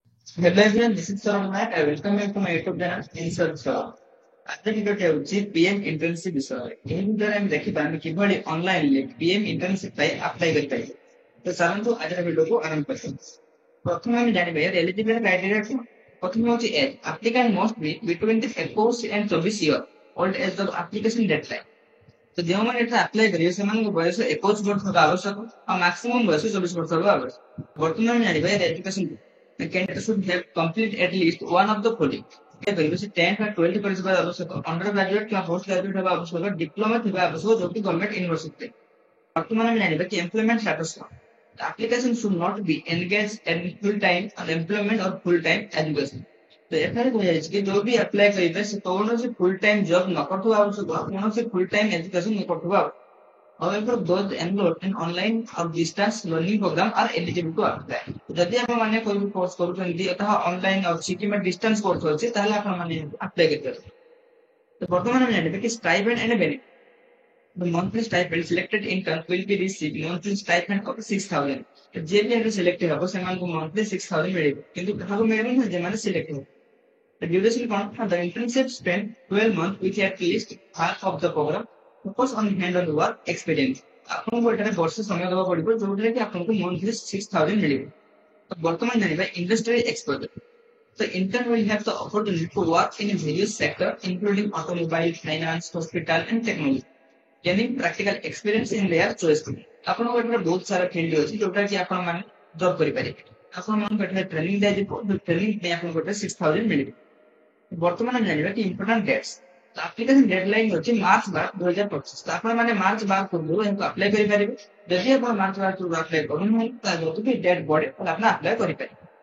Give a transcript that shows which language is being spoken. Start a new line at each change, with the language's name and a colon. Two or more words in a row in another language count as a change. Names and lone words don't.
English: Hello everyone, this is Saurabh Nayak. I welcome you to my YouTube channel, Insert Saurabh.
Odia: आज ଭିଡିଓଟି ହେଉଛି ପିଏମ୍ ଇଣ୍ଟର୍ନସିପ ବିଷୟରେ। ଏହି ଭିଡିଓରେ ଆମେ ଦେଖିବା ଆମେ କିଭଳି ଅନଲାଇନରେ ପିଏମ୍ ଇଣ୍ଟର୍ନସିପ ପାଇଁ ଆପ୍ଲାଏ କରିପାରିବା। ତ ଚାଲନ୍ତୁ ଆଜିର ଭିଡିଓକୁ ଆରମ୍ଭ କରିବା। ପ୍ରଥମେ ଆମେ ଜାଣିବା ଏହାର
English: eligibility criteria
Odia: କଣ। ପ୍ରଥମେ ହେଉଛି ଏଜ୍।
English: applicant must be between the 21 and 24 year old age of application deadline.
Odia: ତ ଯେଉଁମାନେ ଏଠାରେ ଆପ୍ଲାଏ କରିବେ ସେମାନଙ୍କ ବୟସ 21 ବର୍ଷ ହେବା ଆବଶ୍ୟକ ଆଉ ମାକ୍ସିମମ୍ ବୟସ 24 ବର୍ଷ ହେବା ଆବଶ୍ୟକ। ବର୍ତ୍ତମାନ ଆମେ ଜାଣିବା ଏହାର ଏଜୁକେସନ
English: the candidate should have complete at least one of the following.
Odia: କହିପାରିବେ ସେ 10th ବା 12th କରିଥିବା ଆବଶ୍ୟକ,
English: under graduate
Odia: କିମ୍ବା
English: post graduate
Odia: ହେବା ଆବଶ୍ୟକ, ଡିପ୍ଲୋମା ଥିବା ଆବଶ୍ୟକ ଯୋଉଠି ଗଭର୍ଣ୍ଣମେଣ୍ଟ ୟୁନିଭର୍ସିଟିରେ। ବର୍ତ୍ତମାନ ଆମେ ଜାଣିବା କି
English: employment status
Odia: କଣ।
English: The application should not be engaged in full time employment or full time education.
Odia: ତ ଏଠାରେ କୁହାଯାଇଛି କି ଯୋଉ ବି ଆପ୍ଲାଏ କରିବେ ସେ କୌଣସି
English: full time job
Odia: ନ କରୁଥିବା ଆବଶ୍ୟକ, କୌଣସି
English: full time education
Odia: ନ କରୁଥିବା ଆବଶ୍ୟକ।
English: However, those enrolled in online or distance learning program are eligible to apply.
Odia: ଯଦି ଆପଣ ମାନେ କୋଉ କୋର୍ସ କରୁଛନ୍ତି ତାହା ଅନଲାଇନ ଅଛି କିମ୍ବା
English: distance course
Odia: ଅଛି ତାହେଲେ ଆପଣ ମାନେ ଆପ୍ଲାଏ କରିପାରିବେ। ତ ବର୍ତ୍ତମାନ ଆମେ ଜାଣିବା କି
English: stipend and benefit. The monthly stipend selected intern will be received monthly stipend of 6,000.
Odia: ତ ଯିଏ ବି ଏଠାରେ ସିଲେକ୍ଟ ହେବ ସେମାନଙ୍କୁ monthly 6,000 ମିଳିବ, କିନ୍ତୁ କାହାକୁ ମିଳିବନି ନା ଯେମାନେ ସିଲେକ୍ଟ ହେବ।
English: The duration contract, the internship spent 12 months with at least half of the program. Focus on hand-on work experience.
Odia: ଆପଣଙ୍କୁ ଏଠାରେ ବର୍ଷେ ସମୟ ଦେବାକୁ ପଡିବ ଯୋଉଥିରେ କି ଆପଣଙ୍କୁ monthly 6,000 ମିଳିବ। ତ ବର୍ତ୍ତମାନ ଜାଣିବା
English: industry exposure. The intern will have the opportunity to work in various sectors including automobile, finance, hospital and technology. Gaining practical experience in their choice field.
Odia: ଆପଣଙ୍କ ଏଠାରେ ବହୁତ ସାରା ଫିଲ୍ଡ ଅଛି ଯୋଉଟା କି ଆପଣ ମାନେ ଜବ୍ କରିପାରିବେ। ଆପଣମାନଙ୍କୁ ଏଠାରେ ଟ୍ରେନିଂ ଦିଆଯିବ, ଟ୍ରେନିଂ ପାଇଁ ଆପଣଙ୍କୁ ଏଠାରେ 6,000 ମିଳିବ। ବର୍ତ୍ତମାନ ଆମେ ଜାଣିବା କି
English: important dates. application deadline
Odia: ଅଛି ମାର୍ଚ୍ଚ 12, 2025। ତ ଆପଣ ମାନେ ମାର୍ଚ୍ଚ 12 ପୂର୍ବରୁ ଏହାକୁ ଆପ୍ଲାଏ କରିପାରିବେ। ଯଦି ଆପଣ ମାର୍ଚ୍ଚ 12 ପୂର୍ବରୁ ଆପ୍ଲାଏ କରୁନାହାନ୍ତି ତାହେଲେ ଯଦି ଡେଟ୍ ବଢେ ତାହେଲେ ଆପଣ ଆପ୍ଲାଏ କରିପାରିବେ।